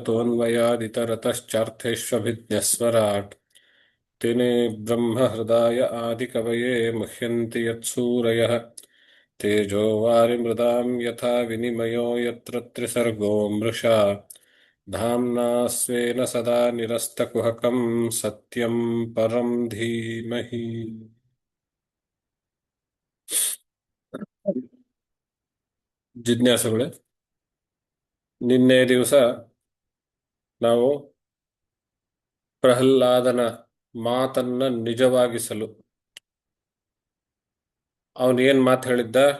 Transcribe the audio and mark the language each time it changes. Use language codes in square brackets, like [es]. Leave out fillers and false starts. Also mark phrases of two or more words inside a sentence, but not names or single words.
[sa] यतोऽन्वयादितरतश्चार्थेष्वभिज्ञस्वराट् तेने ब्रह्महृदाय आदिकवये मुह्यन्ति यत्सूरयः तेजो वारिमृदां यथा विनिमयो यत्र त्रिसर्गो मृषा धाम्ना स्वेन सदा निरस्तकुहकं सत्यं परं धीमहि [kn] ಜಿಜ್ಞಾಸುಗಳೇ, ನಿನ್ನೆ ದಿವಸ ನಾವು ಪ್ರಹ್ಲಾದನ ಮಾತನ್ನ ನಿಜವಾಗಿಸಲು ಅವನೇನ್ ಮಾತು ಹೇಳಿದ್ದ?